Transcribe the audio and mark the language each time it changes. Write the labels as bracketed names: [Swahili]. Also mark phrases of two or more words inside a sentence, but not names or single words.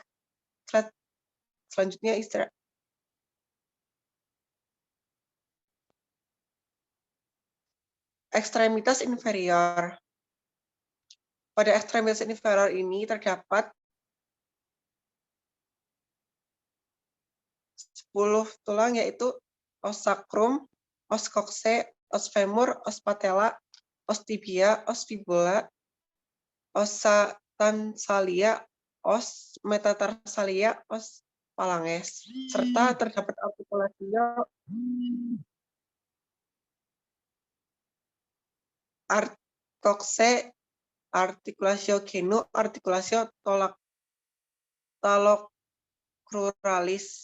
[Indonesian] Slide selanjutnya ekstremitas inferior. Pada ekstremitas inferior ini terdapat 10 tulang, yaitu [Latin] os sacrum, os coccyx, os femur, os patella, os tibia, os fibula, ossa tansalia, os metatarsalia, os phalanges, [Indonesian] serta terdapat [Latin] articulatio coccyx, articulatio genu, articulatio talocruralis.